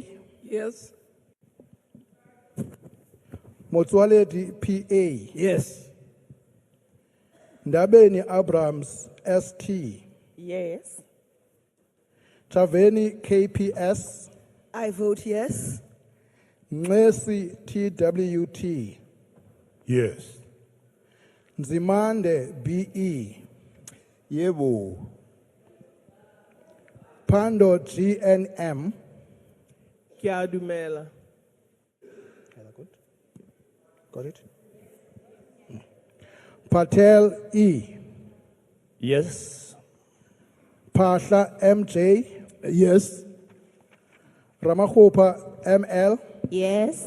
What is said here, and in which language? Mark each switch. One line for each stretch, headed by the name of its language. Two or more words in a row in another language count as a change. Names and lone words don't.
English: Yes. Motswaledi PA. Yes. Ndabeni Abrams ST. Yes. Chaveni KPS. I vote yes. Nxesi TWT. Yes. Nzimande BE. Yebo. Pando GNM. Kiadumela. Got it? Patel E. Yes. Pasha MJ. Yes. Ramakopa ML. Yes.